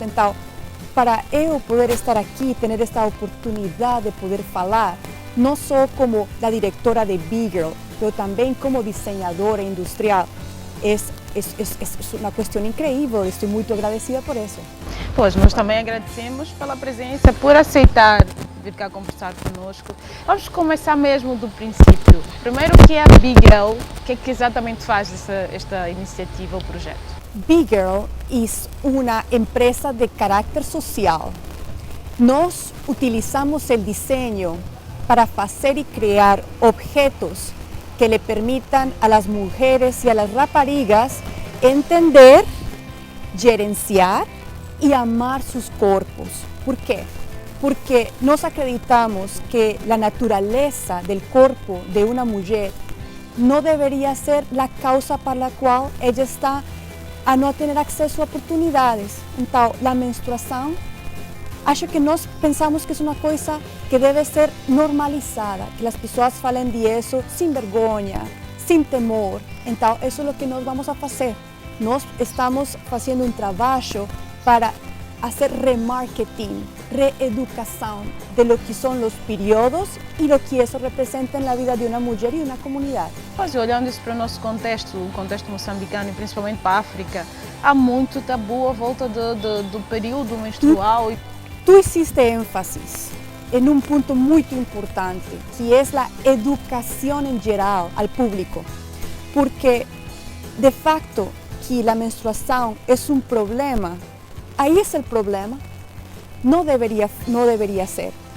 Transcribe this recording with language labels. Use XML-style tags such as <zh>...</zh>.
<pt>Então, para eu poder estar aqui, ter esta oportunidade de poder falar, não só como a diretora de Bigel, mas também como diseñadora industrial, é uma questão incrível, estou muito agradecida por isso. Pois, nós também agradecemos pela presença, por aceitar vir cá conversar conosco. Vamos começar mesmo do princípio. Primeiro, o que é a Big Girl? O que é que exatamente faz esta iniciativa, o projeto?</pt> <es>Big Girl es una empresa de carácter social. Nos utilizamos el diseño para hacer y crear objetos que le permitan a las mujeres y a las raparigas entender, gerenciar y amar sus cuerpos. ¿Por qué? Porque nos acreditamos que la naturaleza del cuerpo de una mujer no debería ser la causa para la cual ella está a no tener acceso a oportunidades. Entonces, la menstruación,</es> <pt>acho que nós pensamos</pt> <es>que es una cosa que debe ser normalizada, que las personas falen de eso sin vergüenza, sin temor. Entonces, eso es lo que nos vamos a hacer. Nos estamos haciendo un trabajo para hacer remarketing, reeducación de lo que son los periodos y lo que eso representa en la vida de una mujer y una comunidad.</es> <pt>Pois, olhando isso para o nosso contexto, o contexto moçambicano e principalmente para a África, há muito tabu à volta do período menstrual.</pt> <es>Tú hiciste énfasis en un punto muy importante, que es la educación en general al público, porque de facto que la menstruación es un problema, ahí es el problema, no debería ser.</es>